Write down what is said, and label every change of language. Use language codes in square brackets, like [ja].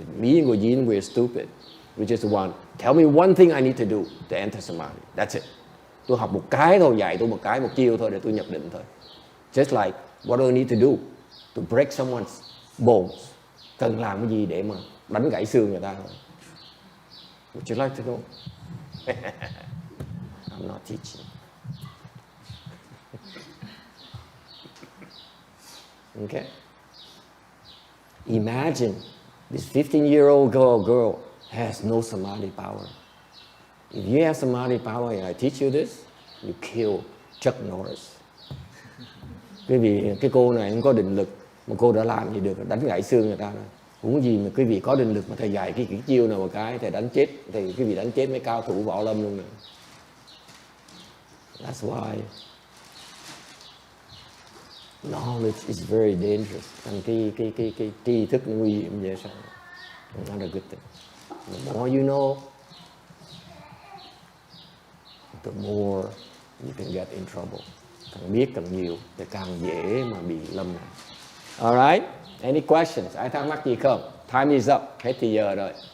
[en] Me and Gojin, we're stupid. We just want, tell me one thing I need to do to enter samadhi. That's it. [vi] Tôi học một cái thôi, dạy tôi một chiêu thôi để tôi nhập định thôi. [en] Just like, what do I need to do to break someone's bones? [vi] Cần làm cái gì để mà đánh gãy xương người ta thôi? [en] Would you like to know? I'm not teaching. Okay? Imagine this 15-year-old girl has no samadhi power. If you have samadhi power and I teach you this, you kill Chuck Norris. [vi] Quý vị, cái cô này không có định lực, mà cô đã làm gì được, đánh gãy xương người ta rồi. Cũng gì mà quý vị có định lực mà thầy dạy cái chiêu nào một cái, thầy đánh chết, thì quý vị đánh chết mấy cao thủ võ lâm luôn nè. [en] That's why knowledge is very dangerous. [vi] Thành cái tri thức nguy hiểm vậy sao? [en] Not a good thing. The more you know, the more you can get in trouble. [vi] Càng biết càng nhiều thì càng dễ mà bị lâm nạn. [en] Alright, any questions? [vi] Ai thắc mắc gì không? [en] Time is up, [vi] hết thì giờ rồi.